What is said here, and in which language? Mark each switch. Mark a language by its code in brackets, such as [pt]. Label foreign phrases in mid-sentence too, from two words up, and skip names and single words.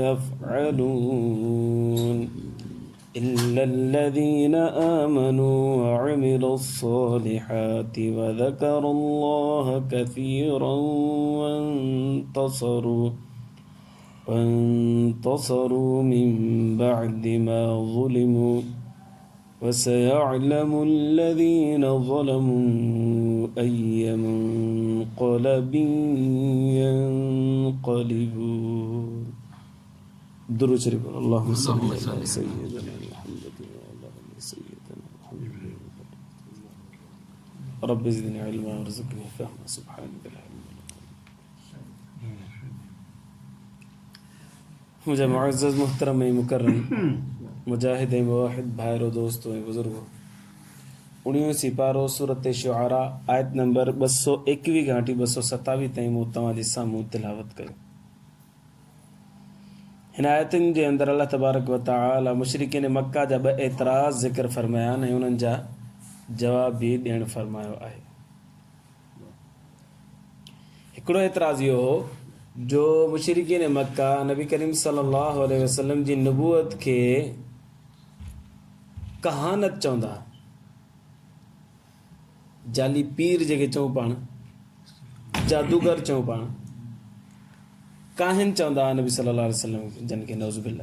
[ar] يفعلون إلا الذين آمنوا وعملوا الصالحات وذكروا الله كثيرا وانتصروا من بعد ما ظلموا وسيعلم الذين ظلموا أي منقلب ينقلبون. [sd] درود شريف. [ar] اللهم صل على سيدنا محمد وعلى آل سيدنا محمد رب زدني علما وارزقني فهما سبحانك الحمد. [sd] مجهي معزز محترم مڪرم مجاهد موحد ڀائرو دوستو بزرگو 19 سيپارو سورت شعرا آيت نمبر 221 گهاٽي 227 تائين مون توهانجي سامهون تلاوت ڪيو. هن آيتن جي اندر [ar] الله تبارك و تعالى [sd] مشرڪين مڪا جا 2 اعتراض ذڪر فرمايا آهن ۽ انهن جا جواب به ڏيڻ فرمايو آهي. هڪڙو اعتراض اهو هو جو مشرڪين مڪا نبي ڪريم [ar] صلى الله عليه وسلم [sd] جي نبوت کي ڪهانت چوندا، جعلي پير جيڪي چون پاڻ، جادوگر چون پاڻ، ڪاهن چوندا نبي [ar] صلى الله عليه وسلم [sd] جن کي نعوذبالله.